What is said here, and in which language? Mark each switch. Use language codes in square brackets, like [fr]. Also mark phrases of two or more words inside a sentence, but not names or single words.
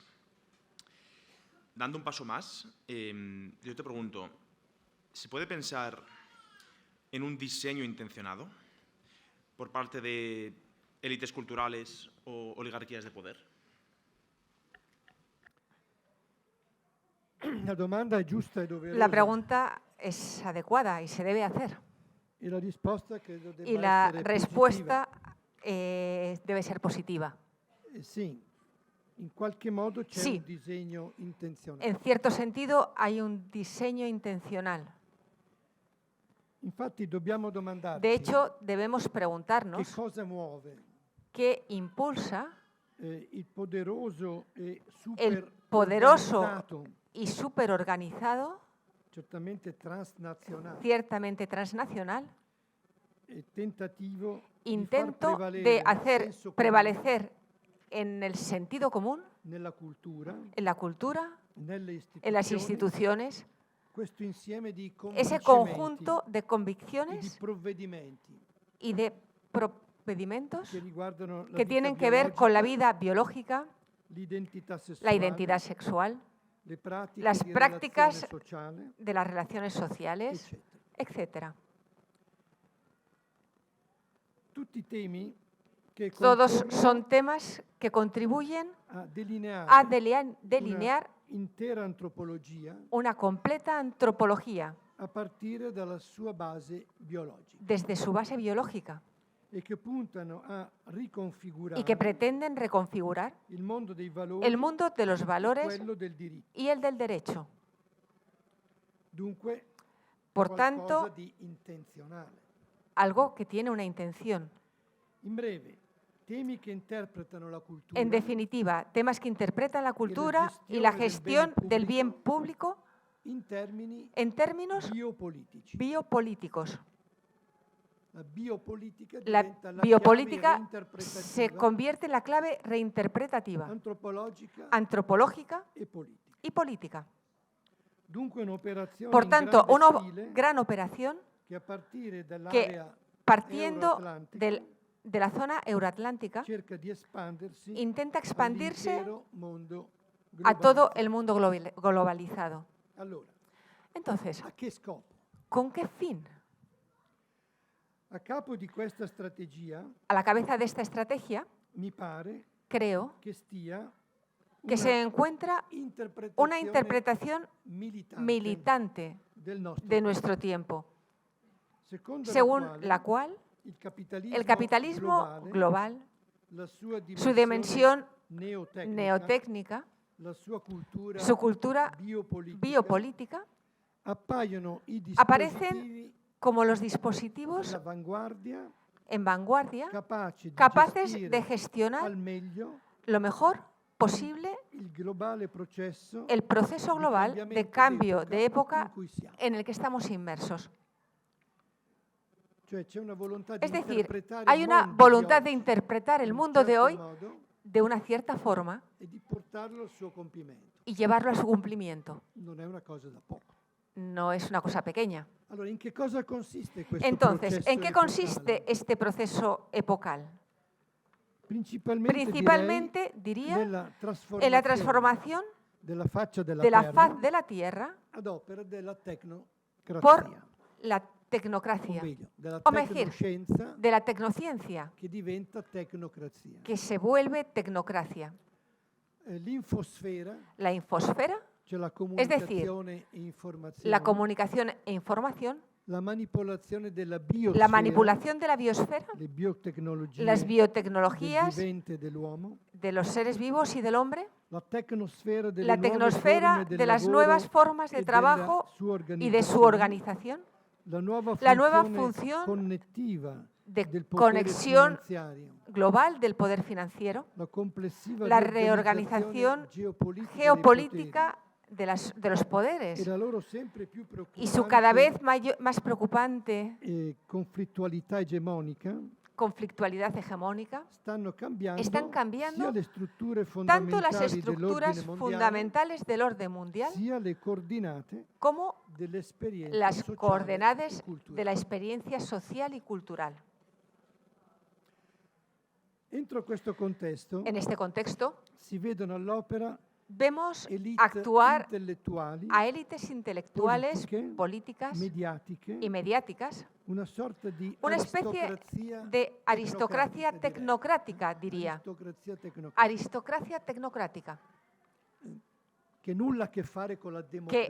[es] Dando un paso más, yo te pregunto, ¿se puede pensar en un diseño intencionado por parte de élites culturales o oligarquías de poder? [it] La domanda è giusta e doverosa. [es] La pregunta es adecuada y se debe hacer. [it] E la risposta credo debba [es] Y la [it] essere [es] respuesta debe ser positiva. [it] positiva. Sì, in qualche modo c'è Sì. un disegno intenzionale. [es] En cierto sentido, hay un diseño intencional. [it] Infatti dobbiamo domandarci [es] De hecho, debemos [it] che [es] preguntarnos [it] cosa muove [es] qué impulsa [it] il poderoso e [es] el super poderoso [it] organizzato, [es] y superorganizado, [it] certamente transnazionale, [es] ciertamente transnacional, [it] tentativo [es] intento [it] di far prevalere [es] de [it] il [es] hacer [it] senso comune [es] prevalecer en el sentido común, [it] nella cultura, [es] en la cultura, [it] nelle [es] en las [it] istituzioni, [es] instituciones, [it] questo insieme di [es] ese [it] convincimenti [es] conjunto de [it] e di [es] convicciones [it] provvedimenti [es] y de procedimientos [it] che riguardano la [es] que [it] vita [es] tienen que ver con la [it] biologica, [es] vida biológica, [it] l'identità [es] la [it] sessuale, [es] identidad sexual, [it] le pratiche [es] las [it] di [es] prácticas [it] relazione sociale, [es] de las relaciones sociales, [it] eccetera. [es] etc. [it] Tutti temi che [es] Todos [it] concorrono [es] son temas que contribuyen [it] a delineare [es] a delinear [it] un'intera antropologia [es] una completa antropología [it] a partire dalla sua base biologica. [es] desde su base biológica. [it] e che puntano a riconfigurare [es] y que pretenden reconfigurar [it] il mondo dei valori [es] el mundo de los [it] e [es] valores [it] quello del diritto. [es] y el del derecho. [it] Dunque, [es] Por [it] qualcosa [es] tanto, [it] di intenzionale. [es] algo que tiene una intención. [it] In breve, temi che interpretano la cultura [es] En definitiva, temas que interpretan la cultura y la gestión del bien público [it] in termini [es] en términos [it] biopolitici. [es] biopolíticos. [it] La biopolitica [es] La [it] diventa la [es] biopolítica [it] chiave [es] se [it] reinterpretativa, [es] convierte en la clave reinterpretativa, [it] antropologica [es] antropológica [it] e politica. [es] y política. [it] Dunque un'operazione [es] Por [it] in [es] tanto, [it] grande [es] una [it] stile [es] gran operación [it] che a partire [es] que, [it] dall'area [es] partiendo [it] euroatlantica [es] de la zona euroatlántica, [it] cerca di espandersi [es] intenta expandirse [it] all'intero mondo [es] a todo [it] globalizzato. [es] el mundo globalizado. [it] Allora, [es] Entonces, [it] a che scopo? [es] ¿con qué fin? [it] A capo di questa strategia [es] A la cabeza de esta estrategia, [it] mi pare [es] creo [it] che stia [es] que se encuentra una interpretación militante [it] del nostro [es] de nuestro tiempo, [it] secondo [es] según [it] quale [es] la cual [it] il [es] el capitalismo global, [it] la sua [es] su dimensión [it] neotecnica, [es] neotécnica, [it] la sua cultura [es] su cultura [it] biopolítica, [es] biopolítica, [it] appaiono i [es] aparecen [it] dispositivi [es] como los dispositivos [it] all'avanguardia [es] en vanguardia capaces de gestionar [it] al meglio [es] lo mejor posible [it] il globale processo [es] el proceso [it] di [es] global de [it] cambiamento [es] cambio de [it] in [es] época [it] cui siamo. [es] en el que estamos inmersos. [it] Cioè c'è una volontà di [es] Es decir, [it] interpretare [es] hay [it] il [es] una [it] mondo di [es] voluntad de [it] oggi [es] interpretar el [it] in un [es] mundo de [it] certo [es] hoy [it] modo [es] de una cierta forma [it] e di portarlo al suo compimento. [es] y llevarlo a su cumplimiento. [it] Non è una cosa da poco. [es] No es una cosa pequeña. [it] Allora, in che cosa consiste questo [es] Entonces, [it] processo [es] ¿en qué [it] epocale? [es] consiste este proceso epocal? [it] Principalmente [es] diría, [it] nella [es] en la transformación [it] della faccia della [es] de la [it] terra [es] faz de la Tierra [it] ad opera della tecnocrazia, [es] por la [it] o [es] tecnocracia, [it] meglio, della [es] o mejor, [it] tecnoscienza [es] de la tecnociencia, [it] che diventa tecnocrazia. [es] que se vuelve tecnocracia. [it] L'infosfera, [es] La infosfera, [it] cioè la [es] es decir, [it] comunicazione e informazione, [es] la comunicación e información, [it] la manipolazione della biosfera, [es] la manipulación de la biosfera, [it] le biotecnologie [es] las [it] del [es] biotecnologías [it] vivente e dell'uomo, [es] de los seres vivos y del hombre, [it] la tecnosfera delle [es] la [it] nuove [es] tecnosfera [it] forme del [es] de las [it] lavoro [es] nuevas formas de [it] e [es] trabajo y de su organización, [it] la nuova funzione connettiva [es] de [it] del potere [es] conexión [it] finanziario, [es] global del poder financiero, [it] la complessiva [es] la [it] reorganizzazione [es] reorganización geopolítica de los poderes [it] e la loro sempre più [es] y su cada [it] preoccupante [es] vez más preocupante [it] conflittualità egemonica [es] conflictualidad hegemónica están cambiando [it] sia le strutture [es] tanto las [it] fondamentali [es] estructuras [it] dell'ordine mondiale, [es] fundamentales del orden mundial [it] sia le coordinate [es] como [it] dell'esperienza [es] las [it] sociale [es] coordenadas [it] e culturale. [es] de la experiencia social y cultural. [it] Entro questo contesto [es] En este contexto, [it] si vedono all'opera [es] vemos [it] elite [es] actuar [it] intellettuali, [es] a élites intelectuales, [it] politiche, [es] políticas [it] mediatiche, [es] y mediáticas, [it] una sorta di [es] una especie de aristocracia tecnocrática, diría. [it] Aristocrazia tecnocratica, [es] Aristocracia tecnocrática, [it] che nulla a che fare con la democrazia,